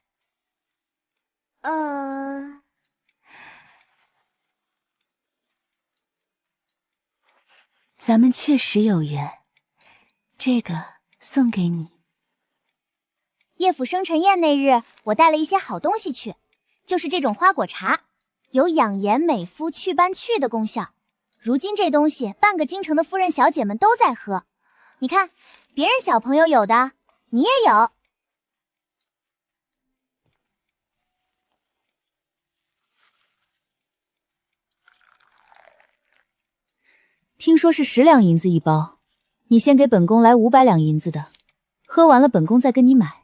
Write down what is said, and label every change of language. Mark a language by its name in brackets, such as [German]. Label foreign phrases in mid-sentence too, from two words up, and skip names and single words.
[Chinese] 咱們確實有緣，這個送給你。葉府生辰宴那日，我帶了一些好東西去，就是這種花果茶。有養顏美膚、祛斑去的功效。如今這東西，半個京城的夫人小姐們都在喝。你看，別人小朋友有的，你也有。聽說是10兩銀子一包，你先給本宮來500兩銀子的，喝完了本宮再跟你買。